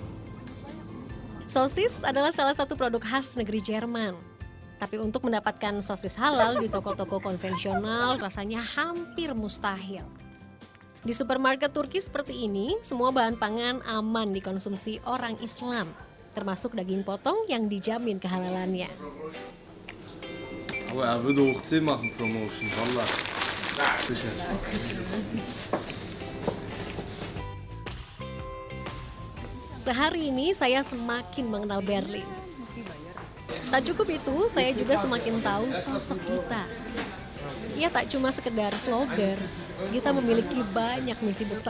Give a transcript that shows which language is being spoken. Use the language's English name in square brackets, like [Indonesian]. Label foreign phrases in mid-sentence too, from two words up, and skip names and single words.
[Indonesian] Sosis adalah salah satu produk khas negeri Jerman. Tapi untuk mendapatkan sosis halal di toko-toko konvensional rasanya hampir mustahil. Di supermarket Turki seperti ini, semua bahan pangan aman dikonsumsi orang Islam, termasuk daging potong yang dijamin kehalalannya. [German] Aber er würde auch 10 machen, Promotion, Wallah. Sicher. [Indonesian] Sehari ini saya semakin mengenal Berlin. Tak cukup itu, saya juga semakin tahu sosok Gita. Ia tak cuma sekedar vlogger, Gita memiliki banyak misi besar.